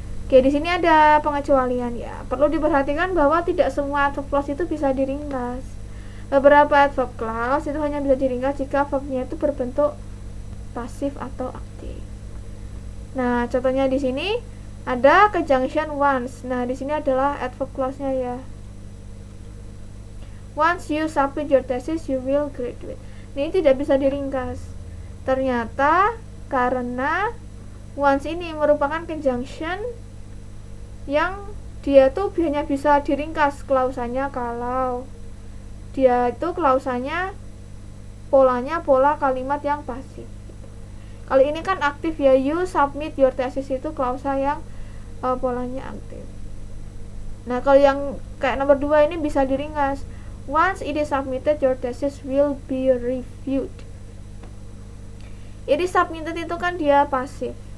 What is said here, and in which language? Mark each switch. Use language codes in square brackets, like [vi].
[id] Oke, di sini ada pengecualian ya. Perlu diperhatikan bahwa tidak semua adverb clause itu bisa diringkas. Beberapa adverb clause itu hanya bisa diringkas jika verbnya itu berbentuk pasif atau aktif. Nah, contohnya di sini ada conjunction once. Nah, di sini adalah adverb clause-nya ya. [en] Once you submit your thesis, you will graduate. [id] Ini tidak bisa diringkas. Ternyata karena once ini merupakan conjunction yang dia tuh hanya bisa diringkas klausanya kalau dia itu klausanya polanya pola kalimat yang pasif. Kali ini kan aktif ya, [en] you submit your thesis [id] itu klausa yang polanya aktif. Nah, kalau yang kayak nomor 2 ini bisa diringkas. [en] Once it is submitted, your thesis will be reviewed. It is submitted [id] itu kan dia pasif.